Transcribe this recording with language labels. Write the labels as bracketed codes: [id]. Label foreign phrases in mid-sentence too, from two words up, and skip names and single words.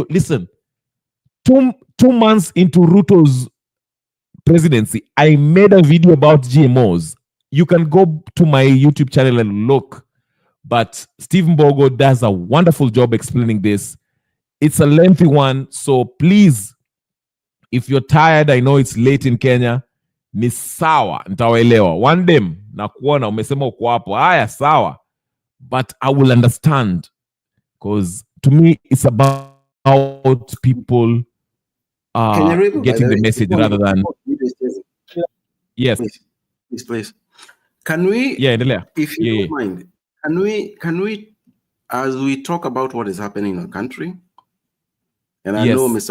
[en] Listen, two months into Ruto's presidency, I made a video about GMOs. You can go to my YouTube channel and look. But Stephen Bogo does a wonderful job explaining this. It's a lengthy one, so please, if you're tired, I know it's late in Kenya, [sw] ni sawa, nitawaelewa. [en] One day, [sw] nakuona umesema uko hapo. Haya, sawa. [en] But I will understand, because to me, it's about people getting the message rather than... Yes. Please. Can we, if you don't mind, can we, as we talk about what is happening in the country, and I know Mr.